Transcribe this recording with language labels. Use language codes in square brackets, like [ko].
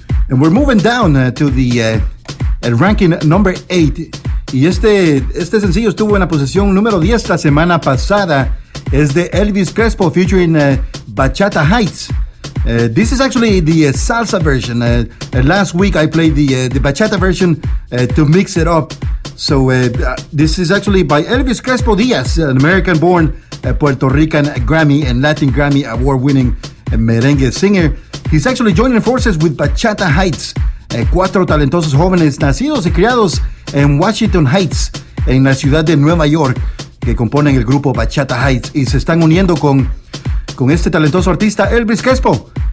[en] And we're moving down to the ranking number 8. [es] Y este sencillo estuvo en la posición número 10 la semana pasada. Es de Elvis Crespo featuring Bachata Heights. [en] This is actually the salsa version. Last week I played the bachata version to mix it up. So this is actually by Elvis Crespo Diaz, an American-born Puerto Rican Grammy and Latin Grammy award-winning a merengue singer. He's actually joining forces with Bachata Heights, [es] cuatro talentosos jóvenes nacidos y criados en Washington Heights, en la ciudad de Nueva York, que componen el grupo Bachata Heights, y se están uniendo con este talentoso artista, Elvis Crespo.